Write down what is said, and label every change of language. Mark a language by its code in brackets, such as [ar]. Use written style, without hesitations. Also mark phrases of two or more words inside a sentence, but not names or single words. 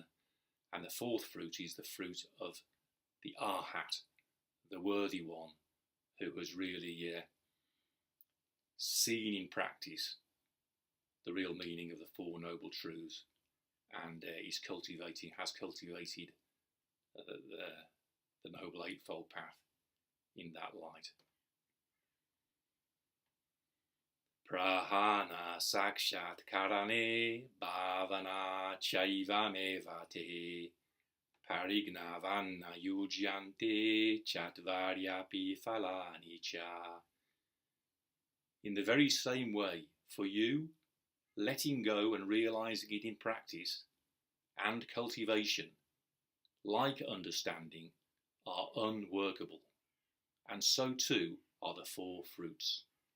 [en] And the fourth fruit is the fruit of the arhat, the worthy one, who has really seen in practice the real meaning of the Four Noble Truths, and has cultivated the Noble Eightfold Path in that light. [sa] Prahāṇa-sākṣātkaraṇe, bhāvanā caivam evate, parijñāvan na yujyante, catvāry phalāni ca. [en] In the very same way, for you, letting go and realizing it in practice and cultivation, like understanding, are unworkable, and so too are the four fruits.